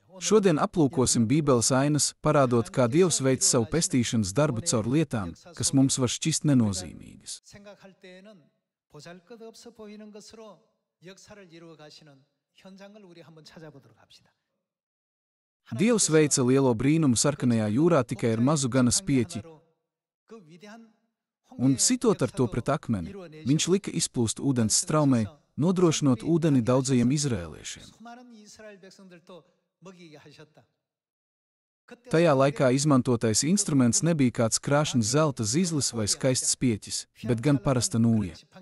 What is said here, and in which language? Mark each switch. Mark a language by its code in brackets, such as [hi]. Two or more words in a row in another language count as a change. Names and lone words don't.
[lv] Šodien aplūkosim Bībeles ainas, parādot, kā Dievs veic savu pestīšanas darbu caur lietām, kas mums var šķist nenozīmīgas. [ko] 생각할 때에는 보잘것없어 보이는 것으로 역사를 이루어 가시는 현장을 우리 한번 찾아보도록 합시다. [lv] Dievs veica lielo brīnumu sarkanajā jūrā tikai ar mazu ganas pieķi, un sitot ar to pret akmeni, viņš lika izplūst ūdens straumei, nodrošinot ūdeni daudzajiem izraēliešiem. Tajā laikā izmantotais instruments nebija kāds krāšņs zelta zizlis vai skaists pieķis, bet gan parasta nūja.